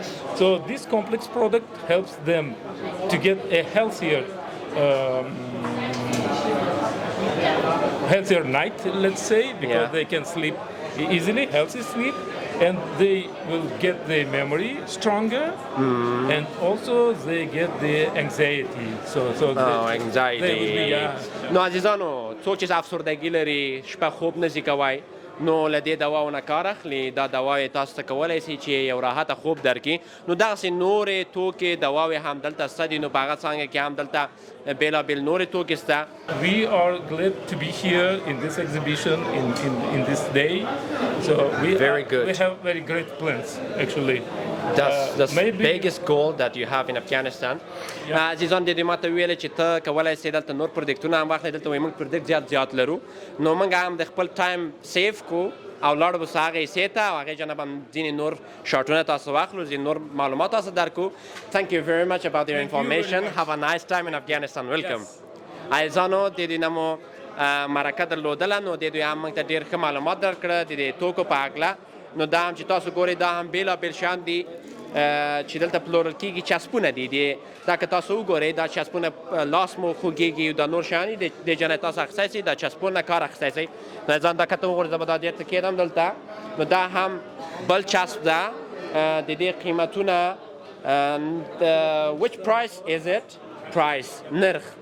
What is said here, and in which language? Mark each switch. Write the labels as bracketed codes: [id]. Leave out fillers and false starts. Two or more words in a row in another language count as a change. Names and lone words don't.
[en] So this complex product helps them to get a healthier night, let's say, because they can sleep easily, healthy sleep, and they will get the memory stronger, and also they get the anxiety. So anxiety. They will be, [ps] نو عزیزانو څوک چې افسردګي لري شپه خوب نه شي کوی نو له دې دواونه کار اخلي. دا دوا یې تاسو ته کولی سي چې یو راحته خوب درکړي. نو دغسې نورې توکې دواوې هم دلته شته دي. نو په هغه څانګه کې هم دلته بېلابېل نورې توکې شته. [en] We are glad to be here in this exhibition in this day. So we have very great plans actually. That's the biggest goal that you have in Afghanistan. [ps] عزیزان د دې ماته ویلې چې ته کولی سې دلته نور پروډکټونه هم واخلې. دلته وایي موږ پروډکټ زیات لرو نو موږ هم د خپل [en] time save [ps] کو او لاړو به سو هغې حصې ته او هغې جانب هم ځینې نور شاټونه تاسو واخلو ځینې نور معلومات تاسو درکو. [en] Thank you very much about your information. Have a nice time in Afghanistan. Welcome. [ps] عزیزانو د دې نه مو مرکه درلودله نو د دوی هم موږ ته ډېر ښه معلومات درکړه د دې توکو په هکله. نو دا هم چې تاسو ګورئ دا هم بېلابېل شیان دي چې دلته پلورل کېږي. چسپونه دي دا که تاسو وګورئ دا چسپونه لاس مو خوږېږي او دا نور شیان دي د جنه تاسو اخیستی سئ دا چسپونه کار اخیستی سئ. نو ځان دا کته وګورئ زه به دا ډېر ته کېدم دلته. نو دا هم بل چسپ ده د دې قیمتونه. [en] which price is it? price نرخ